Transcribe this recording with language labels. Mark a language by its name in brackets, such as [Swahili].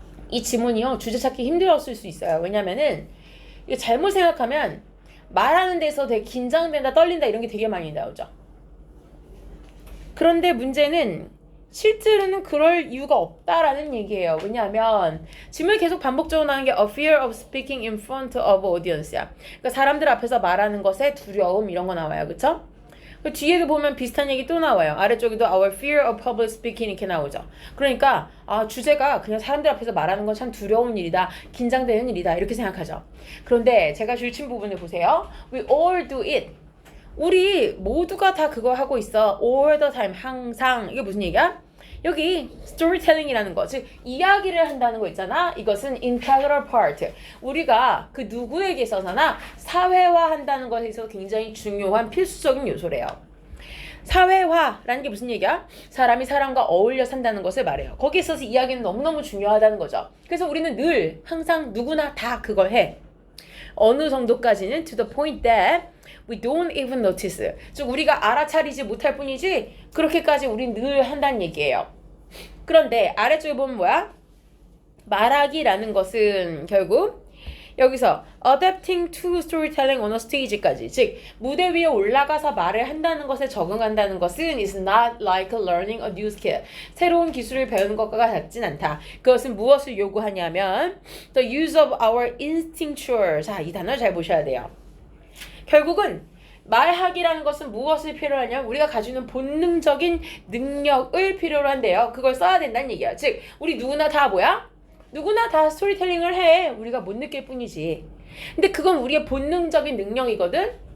[Korean] 이 지문이요, 주제 찾기 힘들었을 수 있어요. 왜냐면은 이거 잘못 생각하면 말하는 데서 되게 긴장된다, 떨린다 이런 게 되게 많이 나오죠. 그런데 문제는 실제로는 그럴 이유가 없다라는 얘기예요. 왜냐하면 지문이 계속 반복적으로 나오는 게 [English] a fear of speaking in front of audience야. [Korean] 그러니까 사람들 앞에서 말하는 것에 두려움 이런 거 나와요. 그쵸? 그 뒤에도 보면 비슷한 얘기 또 나와요. 아래쪽에도 [English] our fear of public speaking [Korean] 이렇게 나오죠. 그러니까 주제가 그냥 사람들 앞에서 말하는 건 참 두려운 일이다, 긴장되는 일이다 이렇게 생각하죠. 그런데 제가 줄친 부분을 보세요. [English] We all do it. [Korean] 우리 모두가 다 그거 하고 있어. [English] all the time, [Korean] 항상. 이게 무슨 얘기야? 여기 storytelling이라는 거, 즉 이야기를 한다는 거 있잖아. 이것은 [English] integral part. [Korean] 우리가 그 누구에게 있어서나 사회화한다는 것에 있어서 굉장히 중요한 필수적인 요소래요. 사회화라는 게 무슨 얘기야? 사람이 사람과 어울려 산다는 것을 말해요. 거기에 있어서 이야기는 너무너무 중요하다는 거죠. 그래서 우리는 늘 항상 누구나 다 그걸 해. 어느 정도까지는 [English] to the point that we don't even notice. [Korean] 즉 우리가 알아차리지 못할 뿐이지 그렇게까지 우린 늘 한다는 얘기예요. 그런데 아래쪽에 보면 뭐야? 말하기라는 것은 결국 [English] 여기서 adapting to storytelling on a stage까지, [Korean] 즉 무대 위에 올라가서 말을 한다는 것에 적응한다는 것은 [English] is not like learning a new skill. [Korean] 새로운 기술을 배우는 것과 같진 않다. 그것은 무엇을 요구하냐면 [English] the use of our instinctual. [Korean] 자, 이 단어 잘 보셔야 돼요. 결국은 말하기라는 것은 무엇을 필요로 하냐? 우리가 가지고 있는 본능적인 능력을 필요로 한대요. 그걸 써야 된다는 얘기야. 즉 우리 누구나 다 뭐야? 누구나 다 스토리텔링을 해. 우리가 못 느낄 뿐이지. 근데 그건 우리의 본능적인 능력이거든?